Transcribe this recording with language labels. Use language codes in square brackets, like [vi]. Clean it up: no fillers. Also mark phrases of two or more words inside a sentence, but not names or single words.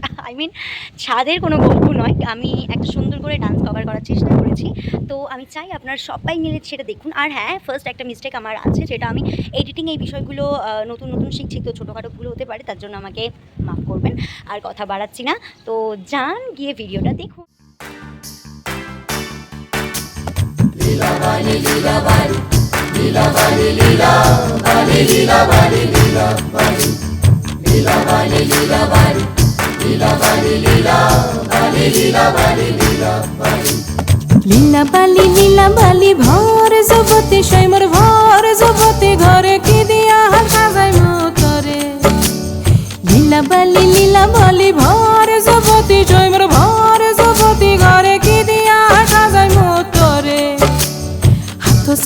[bn] ছাদের কোনো গল্প নয়, আমি একটা সুন্দর করে [en] dance cover [bn] করার চেষ্টা করেছি। তো আমি চাই আপনারা সবাই মিলে সেটা দেখুন। আর হ্যাঁ, ফার্স্ট একটা মিস্টেক আমার আছে, যেটা আমি এডিটিং এই বিষয়গুলো নতুন নতুন শিখছি, তো ছোটোখাটো ভুল হতে পারে, তার জন্য আমাকে মাফ করবেন। আর কথা বাড়াচ্ছি না, তো যান গিয়ে ভিডিওটা দেখুন। Lila Bali, Lila Bali, Lila Bali, Lila Bali, Lila Bali, Lila Bali, Lila Bali, Lila Bali, Lila Bali, Lila Bali, Lila Bali, Lila Bali. লীলা বালি লীলা বালি ভর জগতে সৈমর ভর জগতে ঘরে কি দিয়া সাজাই মতরে লীলা বালি ভর জগতে সৈমর ভর জগতে ঘরে কি দিয়া সাজাই মতরে হাত